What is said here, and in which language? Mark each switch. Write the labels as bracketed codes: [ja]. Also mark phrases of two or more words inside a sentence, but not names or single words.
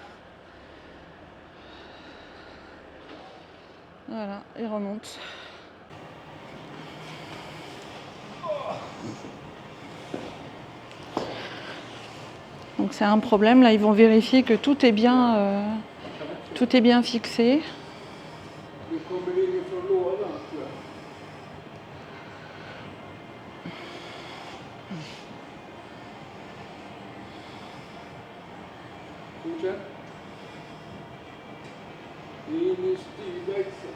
[fr] Voilà, il remonte. Donc c'est un problème, là ils vont vérifier que tout est bien fixé. [sv] Du kommer in från lådan, tror jag. Fortsätt. In i styrväxeln.